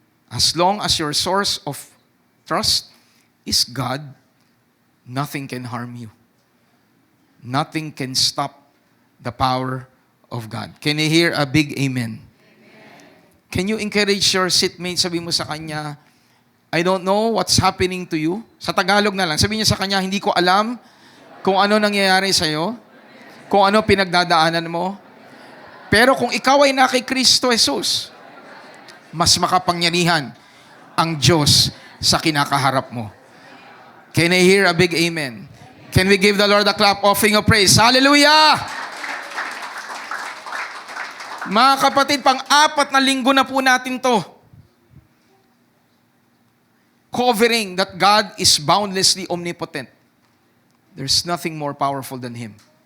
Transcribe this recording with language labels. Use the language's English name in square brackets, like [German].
[English] As long as your source of trust is God, nothing can harm you. Nothing can stop the power of God. Can you hear a big amen? Can you encourage your seatmate? [Filipino] Sabi mo sa kanya, [English] I don't know what's happening to you. [Filipino] Sa Tagalog na lang. Sabi niya sa kanya, hindi ko alam kung ano nangyayari sa'yo, kung ano pinagdadaanan mo. Pero kung ikaw ay na kay Kristo Jesus, mas makapangyarihan ang Diyos sa kinakaharap mo. [English] Can I hear a big amen? Can we give the Lord a clap offering of praise? Hallelujah! [Filipino] Mga kapatid, pang-4 na linggo na po natin to. [English] Covering that God is boundlessly omnipotent. There's nothing more powerful than Him.